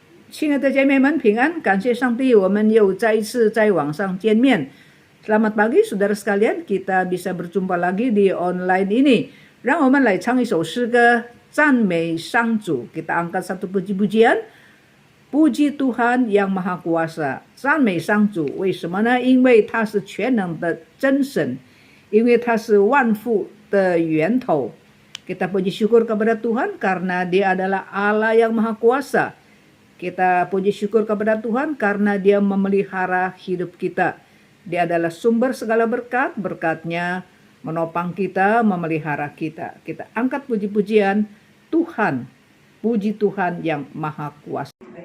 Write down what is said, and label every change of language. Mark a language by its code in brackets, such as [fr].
[zh] 亲爱的姐妹们平安，感谢上帝，我们又再一次在网上见面。 [id] Selamat pagi saudara sekalian, kita bisa berjumpa lagi di online ini. [zh] 让我们来唱一首诗歌，赞美上主。 [id] Kita angkat satu puji-pujian. Puji Tuhan yang Maha Kuasa， [zh] 赞美上主。为什么呢？因为他是全能的真神，因为他是万福的源头。 [id] Kita puji syukur kepada Tuhan karena Dia adalah Allah yang Maha Kuasa. Kita puji syukur kepada Tuhan karena Dia memelihara hidup kita. Dia adalah sumber segala berkat, berkat-Nya menopang kita, memelihara kita. Kita angkat puji-pujian Tuhan, puji Tuhan yang Maha Kuasa.